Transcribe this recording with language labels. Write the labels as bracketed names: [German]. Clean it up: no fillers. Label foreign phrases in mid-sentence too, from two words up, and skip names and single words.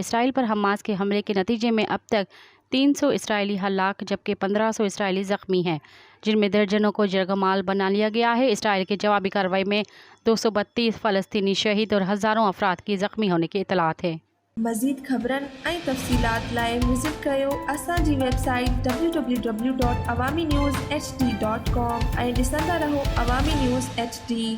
[Urdu] اسرائیل پر حماس کے حملے کے نتیجے میں اب تک 300 اسرائیلی ہلاک جبکہ 1500 اسرائیلی زخمی ہیں، جن میں درجنوں کو یرغمال بنا لیا گیا ہے۔ اسرائیل کی جوابی کارروائی میں 232 فلسطینی شہید اور ہزاروں افراد کی زخمی ہونے کی اطلاعات ہیں۔ [Sindhi] مزید خبرن ऐं तफ़सीलात लाइ विज़िट कयो असांजी वेबसाइट www.awamiNewsHD.com ऐं ॾिसंदा रहो अवामी न्यूज़ HD।